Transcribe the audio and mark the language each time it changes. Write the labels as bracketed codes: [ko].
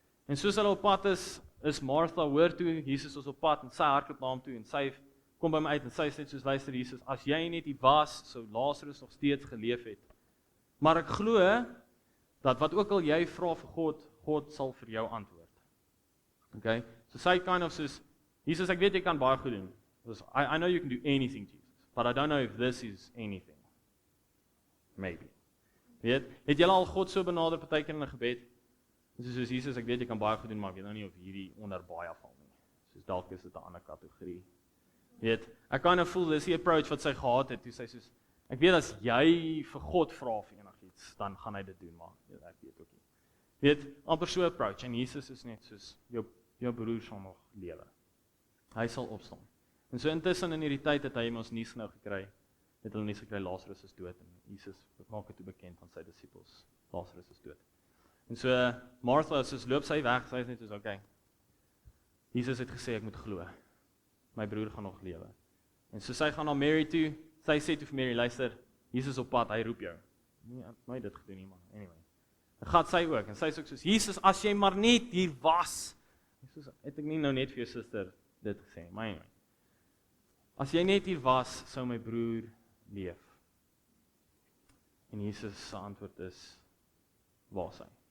[af] En soos hulle op pad is Martha hoor toe, Jesus is op pad, en sy hardloop na hom toe, en sy kom by my uit, en sy sê soos, luister Jesus, as jy net hier was, sou Lazarus nog steeds geleef het. Maar ek glo, dat wat ook al jy vra vir God sal vir jou antwoord. Okay, so sy kind of soos, Jesus, ek weet jy kan baie goed doen. [en] I know you can do anything, Jesus, but I don't know if this is anything. Maybe. [af] Weet, het jy al God so benader partykeer in 'n gebed? Soos Jesus, ek weet jy kan baie goed doen, maar ek weet nou nie of hierdie onder baie val nie. Soos dalk is dit 'n ander kategorie. Weet, ek kan nou voel, dis die approach wat sy gehad het, toe sy soos, ek weet as jy vir God vra vir enigiets, dan gaan hy dit doen, maar ek weet ook nie. Weet, amper so approach, en Jesus is net soos, jou broer sal nog lewe. Hy sal opstaan. En so intussen in hierdie tyd het hy ons nuus nou gekry, het hulle nuus gekry, Lazarus is dood, en Jesus maak dit toe bekend van sy disippels, Lazarus is dood. En so, Martha, soos loop sy weg, sy is net soos, okay, Jesus het gesê, ek moet glo, my broer gaan nog lewe. En so sy gaan na Mary toe, sy sê toe vir Mary, luister, Jesus op pad, hy roep jou. Nee, ek het nooit dit gedoen nie, maar anyway. Dan gaan sy ook, en sy is ook soos, Jesus, as jy maar net hier was, soos, het ek nie nou net vir jou suster dit gesê, maar anyway. As jy net hier was, sou my broer leef. En Jesus se antwoord is, waar is hy?